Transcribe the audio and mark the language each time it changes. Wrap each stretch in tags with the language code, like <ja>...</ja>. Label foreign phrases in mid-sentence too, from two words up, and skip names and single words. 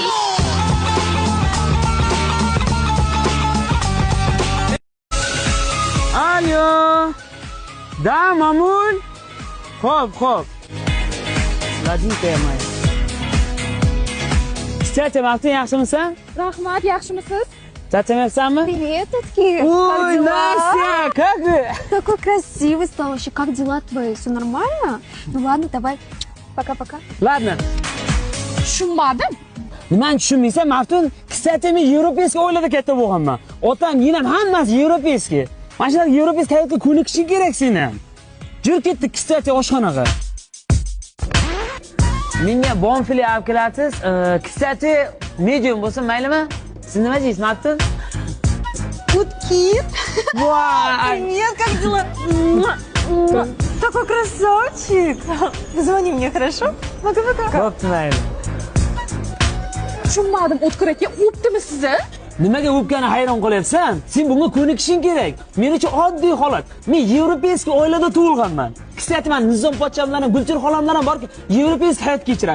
<uz>Alo. Da, Mamun. Xo'p. Ladinka may. Kechcha vaqting yaxshimisan? Rahmat, yaxshimisiz? Charchamayapsanmi?</uz> <ru>Привет, Татки. Ой, Настя, как вы? Такой красивый стал вообще. Как дела твои? Все нормально? Ну ладно, давай. Пока-пока. Ладно.</ru> <uz>Tushunmadim. Nimani tushunmaysan? Maftun, kstatimi Yevropeyskiy oilada katta bo'lganman. Otam, menam hammasi Yevropeyskiy. Mana shunaqa Yevropeyskiy hayotga ko'nikishing kerak sen ham. Jur ketdik kstati oshxonaga. Menga bonfile olib kelasiz. Kstati medium bo'lsa maylimi? Siz nima deysiz, Maftun?</uz> <ru>Утки.</ru> <uz>Voy!</uz> <ru>Привет, как дела? Такой красавчик. Позвони мне, хорошо? Пока-пока.</ru> <uz>Bo'pti, mayli. Tushunmadim, O'tkir aka, o'pdimi sizni? Nimaga o'pgani hayron qolyapsan? Sen bunga ko'nikishing kerak. Men uchun oddiy holat. Men Yevropeyskiy oilada tug'ilganman. Kstati, men Nizom pochcham bilan Gulchir xolam bilan borib Yevropeyskiy hayot kechiradi.</uz>